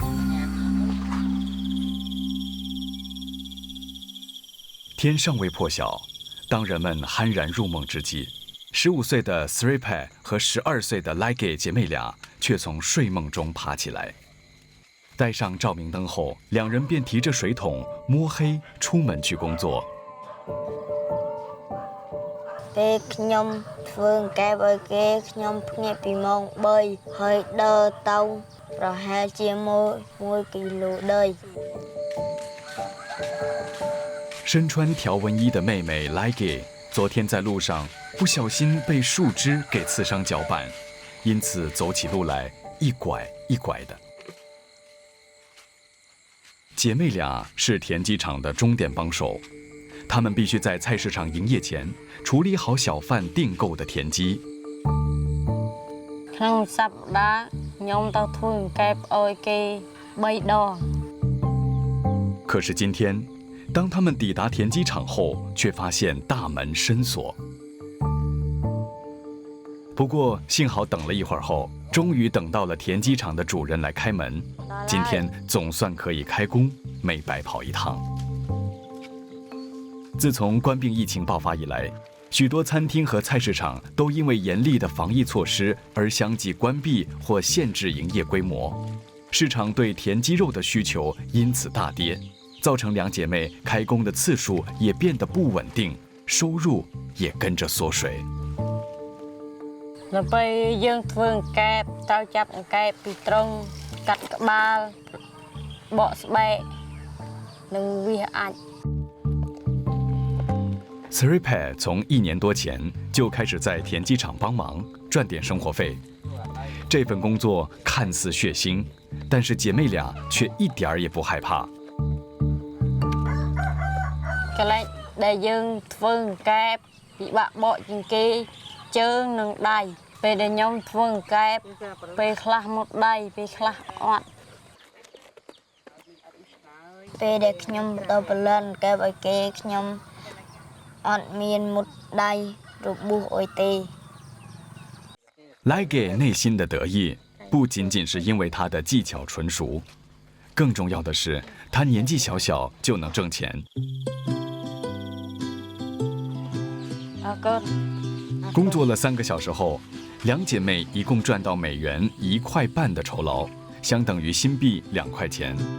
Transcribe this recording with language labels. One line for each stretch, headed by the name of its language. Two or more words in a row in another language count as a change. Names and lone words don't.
Chinese: 天尚未破晓，当人们酣然入梦之际，15岁的 Sripai 和12岁的 Lage 姐妹俩却从睡梦中爬起来。带上照明灯后，两人便提着水桶，摸黑出门去工作。
Khmer: ពេលខ្ញុំធ្វើអង្កេបឲ្យគេខ្ញុំភ្ញាក់ពីម៉ោង3ហើយដើរទៅប្រហែលជា1គីឡូដី。
Chinese: 身穿条纹衣的妹妹 Lage 昨天在路上不小心被树枝给刺伤脚板，因此走起路来一拐一拐的。姐妹俩是田鸡场的钟点帮手，她们必须在菜市场营业前处理好小贩订购的田鸡。
Khmer: ក្នុងសប្តាហ៍ខ្ញុំទៅធ្វើអង្កេបឲ្យគេ3ដង。
Chinese: 可是今天，当他们抵达田鸡场后，却发现大门深锁。不过幸好等了一会儿后，终于等到了田鸡场的主人来开门。今天总算可以开工，没白跑一趟。自从冠病疫情爆发以来，许多餐厅和菜市场都因为严厉的防疫措施而相继关闭或限制营业规模，市场对田鸡肉的需求因此大跌，造成两姐妹开工的次数也变得不稳定，收入也跟着缩水。
Khmer: ដល់ពេលយើងធ្វើអង្កេបត្រូវចាប់អង្កេបពីត្រង់កាត់ក្បាលបកស្បែកនិងវាអាច
Chinese: Sripai 从1年多前就开始在田鸡场帮忙赚点生活费。这份工作看似血腥，但是姐妹俩却一点儿也不害怕。
Khmer: កន្លែងដែលយើងធ្វើអង្កេបពិបាកបកជាងគេជើងនិងដៃពេលដែលខ្ញុំធ្វើអង្កេបពេលខ្លះមុតដៃពេលខ្លះអត់ពេលដែលខ្ញុំទៅផលិតអង្កេបឲ្យគេខ្ញុំអត់មានមុតដៃរបួសអីទេ
Chinese: Lage 内心的得意不仅仅是因为他的技巧纯熟， 更重要的是，她年纪小小就能挣钱。工作了3个小时后，两姐妹一共赚到美元1块半的酬劳，相等于新币2块钱。